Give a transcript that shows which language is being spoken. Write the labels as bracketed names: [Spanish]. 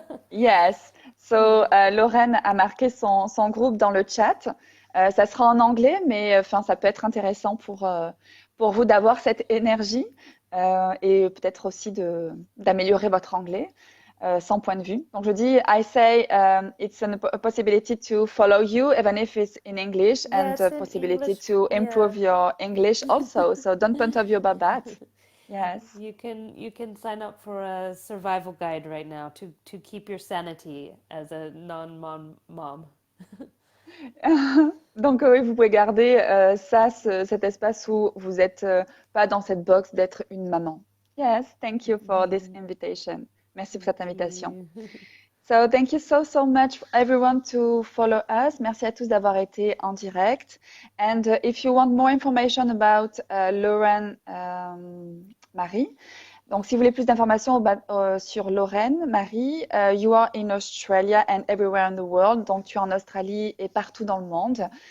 [English] Yes. [French] So Lorraine a marqué son groupe dans le chat. Ça sera en anglais, mais enfin ça peut être intéressant pour vous d'avoir cette énergie et peut-être aussi d'améliorer votre anglais sans point de vue. Donc je dis, [English] I say it's a possibility to follow you even if it's in English, and a in possibility English, to improve your English also. So don't point of view about that. Yes. You can sign up for a survival guide right now to keep your sanity as a non-mom. [French] Donc oui, vous pouvez garder cet espace où vous n'êtes pas dans cette box d'être une maman. [English] Yes, thank you for this invitation. [French] Merci pour cette invitation. [English] So thank you so much everyone to follow us. [French] Merci à tous d'avoir été en direct. [English] And if you want more information about Lorraine Marie, [French] donc si vous voulez plus d'informations sur Lorraine Marie, [English] you are in Australia and everywhere in the world. [French] Donc tu es en Australie et partout dans le monde.